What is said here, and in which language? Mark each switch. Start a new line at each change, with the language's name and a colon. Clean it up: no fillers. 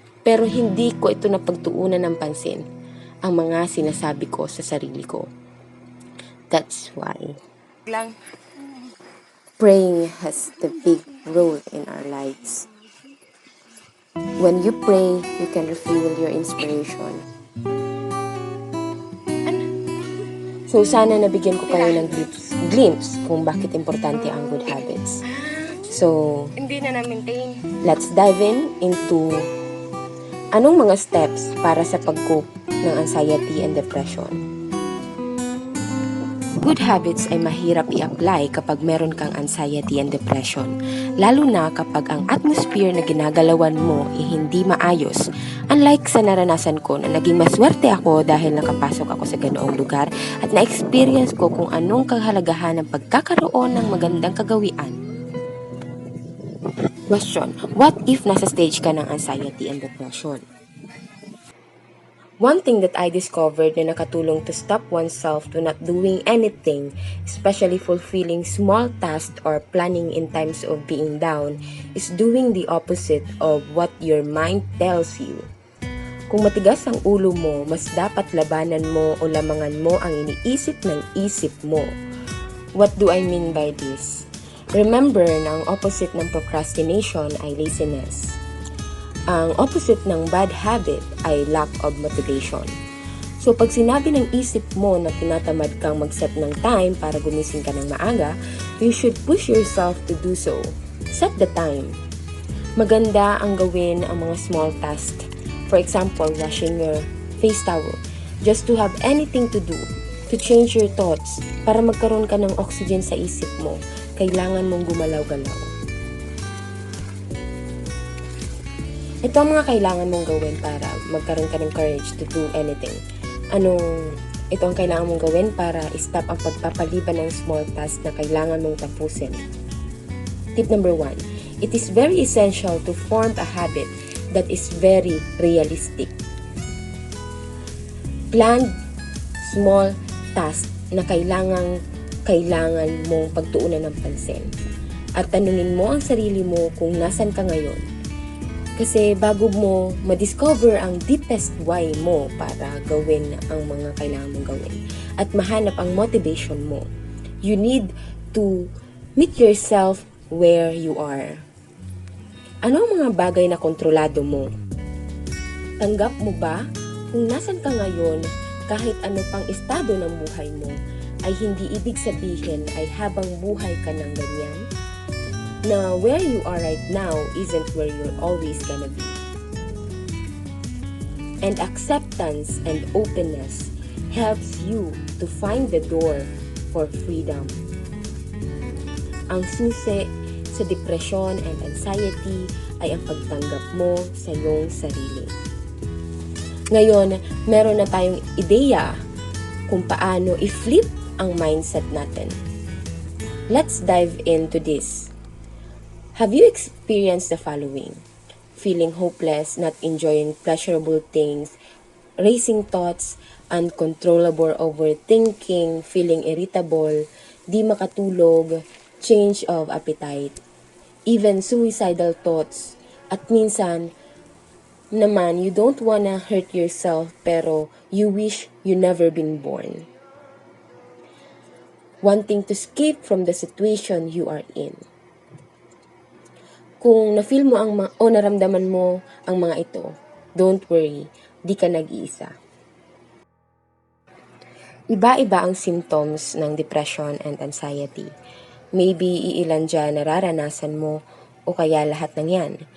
Filipino: Pero hindi ko ito napagtuunan ng pansin, ang mga sinasabi ko sa sarili ko.
English: That's why praying has the big role in our lives. When you pray, you can refuel your inspiration.
Filipino: So sana nabigyan ko kayo ng glimpse kung bakit importante ang good habits. So, Hindi na na-maintain.
English: let's dive into
Filipino: anong mga
English: steps
Filipino: para sa pag-cope ng
English: anxiety and depression.
Filipino: Good habits ay mahirap i-apply kapag meron kang anxiety and depression, lalo na kapag ang atmosphere na ginagalawan mo ay hindi maayos. Unlike sa naranasan ko na naging maswerte ako dahil nakapasok ako sa ganoong lugar at na-experience ko kung anong kahalagahan ng pagkakaroon ng magandang kagawian.
English: Question, what if
Filipino: nasa
English: stage
Filipino: ka ng
English: anxiety and depression? One thing that I discovered
Filipino: na nakatulong
English: to stop oneself to not doing anything, especially fulfilling small tasks or planning in times of being down, is doing the opposite of what your mind tells you.
Filipino: Kung matigas ang ulo mo, mas dapat labanan mo o lamangan mo ang iniisip ng isip mo.
English: What do I mean by this? Remember
Filipino: na ang
English: opposite ng procrastination ay laziness.
Filipino: Ang
English: opposite ng bad habit ay lack of motivation.
Filipino: So pag sinabi ng isip mo na tinatamad kang mag-set ng time para gumising ka ng maaga,
English: you should push yourself to do so. Set the time.
Filipino: Maganda ang gawin ang mga small tasks.
English: For example, washing your face towel. Just to have anything to do. To change your thoughts.
Filipino: Para magkaroon ka ng oxygen sa isip mo. Kailangan mong gumalaw-galaw. Ito ang mga kailangan mong gawin para magkaroon ka ng
English: courage to do anything.
Filipino: Ito ang kailangan mong gawin para stop ang pagpapaliban ng small tasks na kailangan mong tapusin.
English: Tip number 1. It is very essential to form a habit that is very realistic. Plan small tasks
Filipino: na kailangan mong pagtuunan ng pansin. At tanungin mo ang sarili mo kung nasan ka ngayon. Kasi bago mo ma-discover ang deepest why mo para gawin ang mga kailangan mong gawin at mahanap ang motivation mo,
English: you need to meet yourself where you are.
Filipino: Ano ang mga bagay na kontrolado mo? Tanggap mo ba kung nasan ka ngayon kahit ano pang estado ng buhay mo ay hindi ibig sabihin ay habang buhay ka ng ganyan? Na
English: where you are right now isn't where you're always gonna be. And acceptance and openness helps you to find the door for freedom.
Filipino: Ang susi sa depression and anxiety ay ang pagtanggap mo sa iyong sarili. Ngayon, meron na tayong ideya kung paano i-flip ang mindset natin.
English: Let's dive into this. Have you experienced the following? Feeling hopeless, not enjoying pleasurable things, racing thoughts, uncontrollable overthinking, feeling irritable,
Filipino: di makatulog,
English: change of appetite, even suicidal thoughts,
Filipino: at minsan naman
English: you don't wanna hurt yourself
Filipino: pero
English: you wish you never been born. Wanting to escape from the situation you are in.
Filipino: Kung na-feel mo o naramdaman mo ang mga ito,
English: don't worry,
Filipino: di ka nag-iisa. Iba-iba ang symptoms ng depression and anxiety. Maybe iilan dyan nararanasan mo o kaya lahat ng yan.